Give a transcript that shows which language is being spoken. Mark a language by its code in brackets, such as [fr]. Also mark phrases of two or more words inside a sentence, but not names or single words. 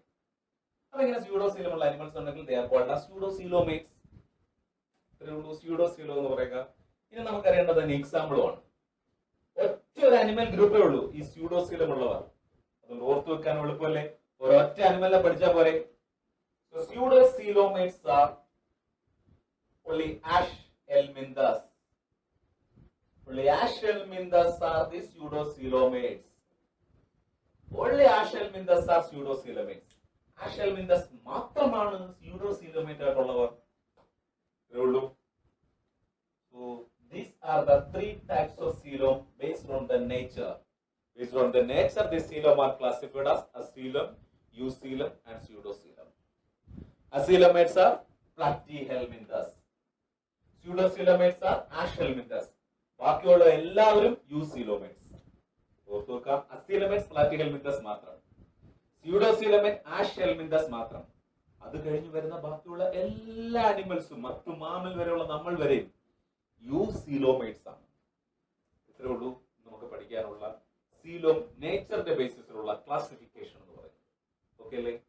[ml] അതെങ്ങനെ സ്യൂഡോസീലം ഉള്ള അനിമൽസ് ഉണ്ടെങ്കിൽ [en] they are called as pseudocoelomates. [ml] സ്യൂഡോസീലോ എന്ന് പറയുക. ഇനി നമുക്കറിയേണ്ടത് എക്സാമ്പിളുമാണ്. ഒറ്റ ഒരു അനിമൽ ഗ്രൂപ്പേ ഉള്ളൂ ഈ സ്യൂഡോസീലം ഉള്ളവർ. അതുകൊണ്ട് ഓർത്തു വെക്കാൻ എളുപ്പമല്ലേ, ഒരൊറ്റ അനിമലിനെ പഠിച്ചാൽ പോരെ. [en] Pseudocoelomates are only Aschelminthus. Only Aschelminthus are the pseudocoelomates. Only Aschelminthus are pseudocoelomates. [ml] Aschelminthus മാത്രമാണ് pseudocoelomate ആയിട്ടുള്ളവർ. [en] So these are the three types of coelom based on the nature. Based on the nature, the coelom are classified as acoelom, eucoelom, and pseudocoelom. Acoelomates are Platyhelminthes. Pseudocoelomates are Aschelminthus. [ml] ബാക്കിയുള്ള എല്ലാവരും eucoelomates. ഓർത്തു വെക്കാം, [en] acoelomates Platyhelminthes [ml] മാത്രം, [en] pseudocoelomate Aschelminthus [ml] മാത്രം. അത് കഴിഞ്ഞ് വരുന്ന ബാക്കിയുള്ള എല്ലാ അനിമൽസും മറ്റു മാമൽ വരെയുള്ള നമ്മൾ വരെയും യൂസീലോമേറ്റ്സ് ആണ്. ഇത്രേ ഉള്ളൂ നമുക്ക് പഠിക്കാനുള്ള സീലോം നേച്ചറിന്റെ ബേസിസിലുള്ള ക്ലാസിഫിക്കേഷൻ എന്ന് പറയുന്നത്. ഓക്കെ അല്ലേ?